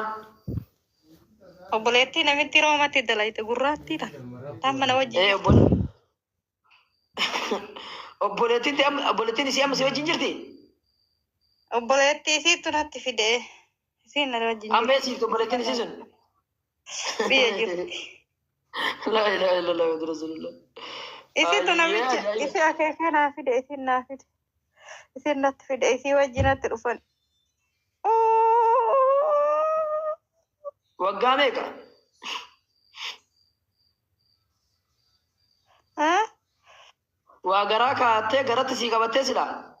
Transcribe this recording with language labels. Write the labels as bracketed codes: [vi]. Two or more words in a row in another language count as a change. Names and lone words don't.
[om] Obboleetti namitti roomatti dalayte gurraatti tan. Tan mana wajjin. Obboleettiin isii amma si wajjin jirti? Obboleetti isiitu natti fidee. Isiin na wajjin jirti. Amma eessiiftu obboleettiin isii sun? Biyya jirti. [ar] لا إله إلا الله ورسول الله. [om] Isitu namicha isi akeekee naa fide isin naa fide. Isin natti fide isii wajjin natti dhufan. Waggaa meeqa? Waa garaa kaattee garatti sii qabattee silaa?